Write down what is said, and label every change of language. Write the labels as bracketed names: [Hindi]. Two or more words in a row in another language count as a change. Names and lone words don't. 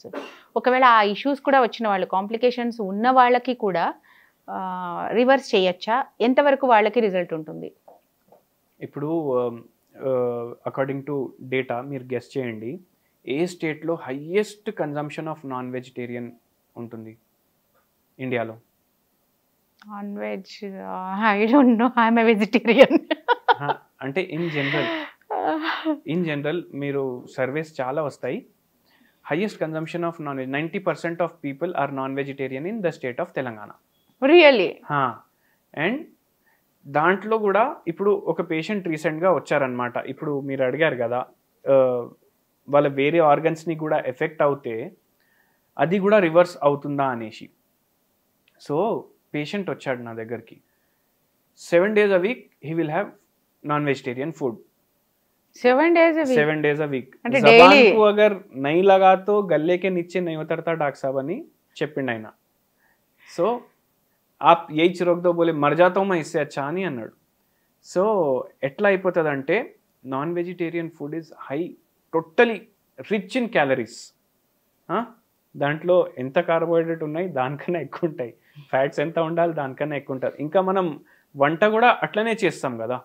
[Telugu] ఒకవేళ ఆ ఇష్యూస్ కూడా వచ్చిన వాళ్ళు, కాంప్లికేషన్స్ ఉన్న వాళ్ళకి కూడా రివర్స్ చేయొచ్చా? ఎంతవరకు వాళ్ళకి రిజల్ట్ ఉంటుంది? ఇప్పుడు [English] according to data [Telugu] మీరు గెస్ చేయండి, ఏ స్టేట్లో [English] highest consumption of non vegetarian [Telugu] ఉంటుంది ఇండియాలో? [English] non veg I don't know, I am a vegetarian. [Telugu] అంటే [English] in general [Telugu] మీరు సర్వేస్ చాలా వస్తాయి. [English] highest consumption of non veg, 90% of people are non vegetarian in the state of Telangana. [Telugu] రియల్లీ? అండ్ దాంట్లో కూడా ఇప్పుడు ఒక పేషెంట్ రీసెంట్గా వచ్చారనమాట. ఇప్పుడు మీరు అడిగారు కదా వాళ్ళ వేరే ఆర్గన్స్ని కూడా ఎఫెక్ట్ అవుతే అది కూడా రివర్స్ అవుతుందా అనేసి. సో పేషెంట్ వచ్చాడు నా దగ్గరికి, [English] 7 days a week he will have non-vegetarian food. 7 days a week? 7 days a week. [Telugu] అంటే [Hindi] जबान daily? को अगर नहीं लगा तो गले के नीचे नहीं उतरता डॉक्टर साहब [Telugu] అని చెప్పిండు ఆయన. [Hindi] సో आप यही चिरोक दो बोले मर जाता हूँ मैं इससे अच्छा [Telugu] అని అన్నాడు. సో ఎట్లా అయిపోతుంది అంటే [English] non vegetarian food is high, totally rich in calories. [Telugu] దాంట్లో ఎంత కార్బోహైడ్రేట్ ఉన్నాయి దానికన్నా ఎక్కువ ఉంటాయి, ఫ్యాట్స్ ఎంత ఉండాలి దానికన్నా ఎక్కువ ఉంటుంది. ఇంకా మనం వంట కూడా అట్లనే చేస్తాం కదా.